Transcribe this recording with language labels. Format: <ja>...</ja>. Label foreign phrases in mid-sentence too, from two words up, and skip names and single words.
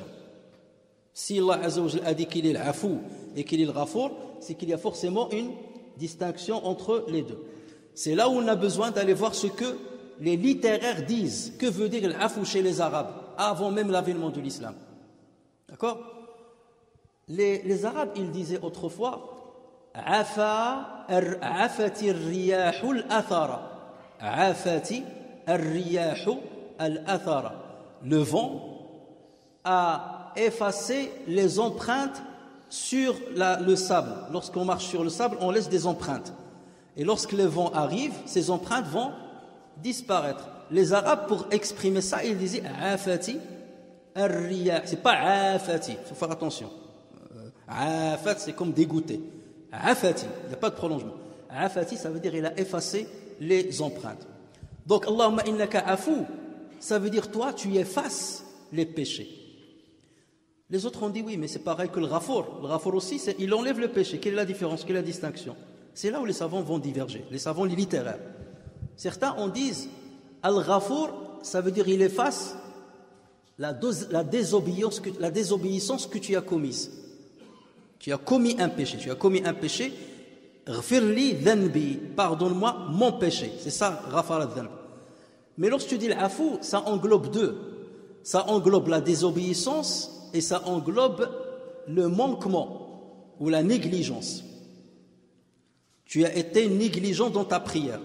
<fr>Si</fr> <ar>الله عز وجل</ar> <fr>a dit qu'il est l'afou et qu'il est le Ghafour, c'est qu'il y a forcément une distinction entre les deux. C'est là où on a besoin d'aller voir ce que les littéraires disent. Que veut dire l'afou chez les Arabes, avant même l'avènement de l'islam. D'accord? Les Arabes, ils disaient autrefois</fr> <ar>عفت الرياح الأثر. عفت الرياح الأثر.</ar> <fr>Le vent a effacé les empreintes sur le sable. Lorsqu'on marche sur le sable, on laisse des empreintes. Et lorsque le vent arrive, ces empreintes vont disparaître. Les Arabes, pour exprimer ça, ils disaient</fr> <ar>عفت الرياح.</ar> <fr>C'est pas Afati, il faut faire attention. Afat, c'est comme dégoûté. Afati, il n'y a pas de prolongement. Afati, ça veut dire il a effacé les empreintes. Donc,</fr> <ar>اللهم إنك عفو,</ar> <fr>ça veut dire toi, tu effaces les péchés. Les autres ont dit oui, mais c'est pareil que le Ghafour. Le Ghafour aussi, il enlève le péché. Quelle est la différence? Quelle est la distinction? C'est là où les savants vont diverger, les savants littéraires. Certains en disent Al-Ghafour, ça veut dire il efface la désobéissance que tu as commise. Tu as commis un péché.</fr> <ar>اغفر لي ذنبي,</ar> <fr>pardonne-moi mon péché. C'est ça,</fr> <ar>غفر ذنب.</ar> <fr>Mais lorsque tu dis l'afou, ça englobe deux. Ça englobe la désobéissance et ça englobe le manquement ou la négligence. Tu as été négligent dans ta prière.</fr>